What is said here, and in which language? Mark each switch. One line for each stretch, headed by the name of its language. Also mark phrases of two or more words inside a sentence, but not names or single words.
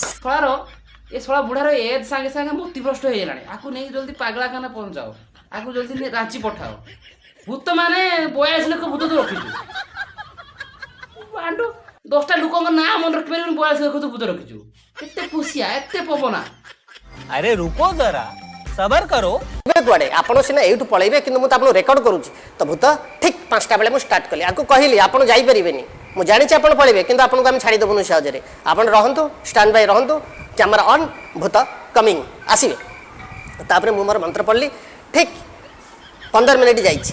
Odia: ଶଳାର ଏ ଶଳା ବୁଢାର ଏଜ୍ ସାଙ୍ଗେ ସାଙ୍ଗେ ମତିଭ୍ରଷ୍ଟ ହେଇଗଲାଣି। ଆକୁ ନେଇ ଜଲ୍ଦି ପାଗଳାଖାନା ପହଞ୍ଚାଅ, ଆକୁ ଜଲ୍ଦି ରାଞ୍ଚି ପଠାଅ। ଭୂତ ମାନେ 42 ଲକ୍ଷ ଭୂତ ତୁ ରଖିଛୁ। ଆଣ୍ଡୁ 10ଟା ଲୋକଙ୍କ ନାଁ ମନେ ରଖିପାରିବୁନି, 42 ଲକ୍ଷ ତୁ ଭୂତ ରଖିଛୁ। ଏତେ ପୁସିଆ, ଏତେ ପବନା।
Hindi: अरे रुको जरा सबर करो।
Odia: ଏବେ କୁଆଡ଼େ ଆପଣ ସିନା ଏଇଠୁ ପଳେଇବେ, କିନ୍ତୁ ମୁଁ ତ ଆପଣଙ୍କୁ ରେକର୍ଡ କରୁଛି। ତ ଭୂତ ଠିକ୍ 5ଟା ବେଳେ ମୁଁ ଷ୍ଟାର୍ଟ କଲି, ଆକୁ କହିଲି ଆପଣ ଯାଇପାରିବେନି। ମୁଁ ଜାଣିଛି ଆପଣ ପଳେଇବେ, କିନ୍ତୁ ଆପଣଙ୍କୁ ଆମେ ଛାଡ଼ିଦେବୁନି ସହଜରେ। ଆପଣ ରହନ୍ତୁ,
English: stand by
Odia: ରହନ୍ତୁ,
English: camera on,
Odia: ଭୂତ କମିଂ, ଆସିବେ। ତାପରେ ମୁଁ ମୋର ମନ୍ତ୍ର ପଢ଼ିଲି। ଠିକ୍ 15 ମିନିଟ୍ ଯାଇଛି।